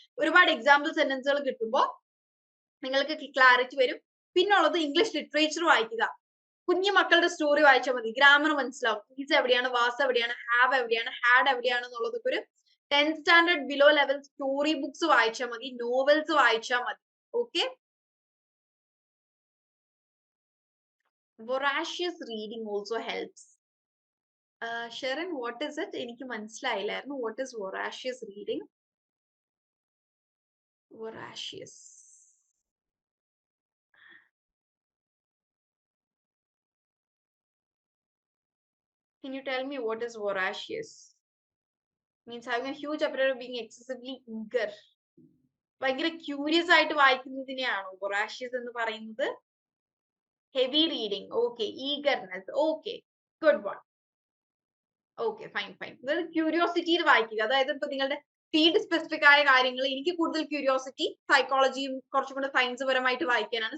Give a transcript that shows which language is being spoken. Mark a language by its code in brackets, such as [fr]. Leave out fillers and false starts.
[ml] ഒരുപാട് എക്സാമ്പിൾ സെന്റൻസുകൾ കിട്ടുമ്പോൾ നിങ്ങൾക്ക് ക്ലാരിറ്റി വരും. പിന്നുള്ളത് ഇംഗ്ലീഷ് ലിറ്ററേച്ചർ വായിക്കുക. കുഞ്ഞു മക്കളുടെ സ്റ്റോറി വായിച്ചാൽ മതി, ഗ്രാമർ മനസ്സിലാവും. ഈസ് എവിടെയാണ്, വാസ് എവിടെയാണ്, ഹാവ് എവിടെയാണ്, ഹാഡ് എവിടെയാണ് എന്നുള്ളതൊക്കെ ഒരു 10th standard below level story books വായിച്ചാൽ മതി, നോവൽസ് വായിച്ചാൽ മതി. [en] Okay, voracious reading also helps. Sharon, what is it? [ml] എനിക്ക് മനസ്സിലായില്ലായിരുന്നു. [en] What is voracious reading? Voracious. Can you tell me what is voracious? Means having a huge appetite of being excessively eager. [ml] ഭയങ്കര curious ആയിട്ട് വായിക്കുന്നതിനെയാണോ voracious എന്ന് പറയുന്നത്? [en] Heavy reading. Okay. Eagerness. Okay. Good one. Okay fine fine. [ml] അതായത് ക്യൂരിയോസിറ്റിയിൽ വായിക്കുക. അതായത് ഇപ്പൊ നിങ്ങളുടെ field specific ആയ കാര്യങ്ങൾ, എനിക്ക് കൂടുതൽ ക്യൂരിയോസിറ്റി സൈക്കോളജിയും കുറച്ചും കൂടെ സയൻസ് പരമായിട്ട് വായിക്കാനാണ്.